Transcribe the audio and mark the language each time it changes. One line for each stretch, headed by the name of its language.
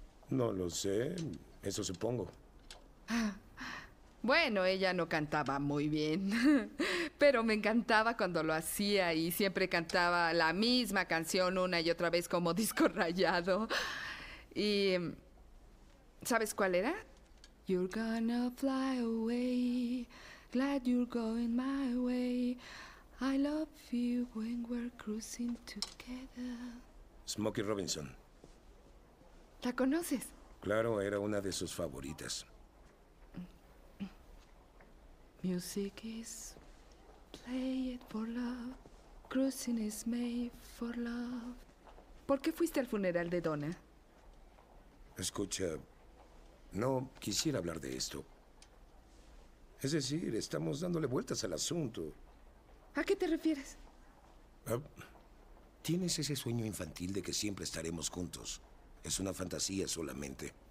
Spanish: No lo sé, eso supongo. Bueno, ella no cantaba muy bien, pero me encantaba cuando lo hacía y siempre cantaba la misma canción una y otra vez como disco rayado. Y ¿sabes cuál era?
English: You're gonna fly away, glad you're going my way. I love you when we're cruising together. Smokey Robinson.
Spanish: ¿La conoces? Claro, era una de sus favoritas.
English: Music is played for love. Cruising is made for love.
Spanish: ¿Por qué fuiste al funeral de Donna? Escucha, no quisiera hablar de esto. Es decir, estamos dándole vueltas al asunto. ¿A qué te refieres? Tienes ese sueño infantil de que siempre estaremos juntos. Es una fantasía solamente.